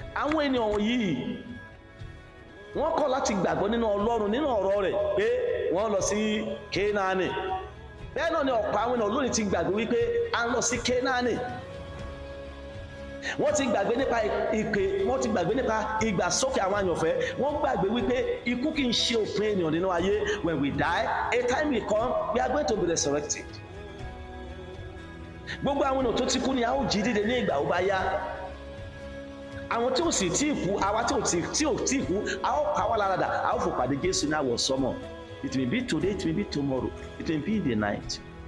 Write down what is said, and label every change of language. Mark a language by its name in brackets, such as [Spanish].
[Yoruba] Àwọn ènìyàn yìí wọ́n kọ̀ láti gbàgbọ́ nínú Ọlọ́run, nínú ọ̀rọ̀ rẹ̀ pé wọ́n lọ sí Kénáánì. Bẹ́ẹ̀ náà ni ọ̀pọ̀ àwọn ènìyàn lónìí ti gbàgbé wípé a ń lọ sí Kénáánì. Wọ́n ti gbàgbé nípa ìpè, wọ́n ti gbàgbé nípa ìgbàsókè àwọn àyànfẹ́. Wọ́n gbàgbé wípé ikú kì í ṣe òpin ènìyàn nínú ayé. [English] When we die, a time will come, we are going to be resurrected. [Yoruba] Gbogbo àwọn ènìyàn tó ti kú ni a ó jí dìde ní ìgbà ó bá yá. Àwọn tí ò sì tí ì kú, àwa tí ò tí ì kú, a ó pa wá lára dà, a ó fò pàdé Jésù ní àwọ̀ sọ́mọ̀. [English] It may be today, it may be tomorrow, it may be in the night.